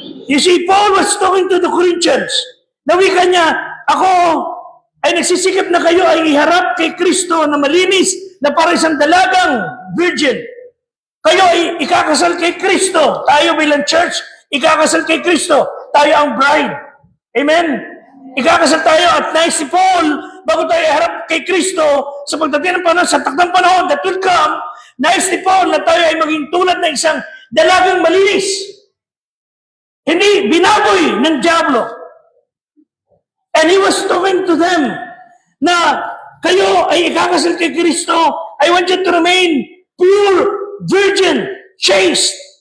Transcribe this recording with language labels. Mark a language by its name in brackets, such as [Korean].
[English] You see, Paul was talking to the Corinthians. [Filipino] Nawika niya, ako ay nagsisikap na kayo ay iharap kay Kristo na malinis na para isang dalagang virgin. Kayo ay ikakasal kay Kristo. Tayo bilang church, ikakasal kay Kristo. Tayo ang bride. Amen? Ikakasal tayo at nais si Paul, bago tayo iharap kay Kristo, sa pagdating ng panahon, sa takdang panahon that will come, nais ni Paul na tayo ay maging tulad ng isang dalagang malinis. Hindi binaboy ng Diablo. [English] And he was talking to them na kayo ay ikakasal kay Kristo. I want you to remain pure, virgin, chaste.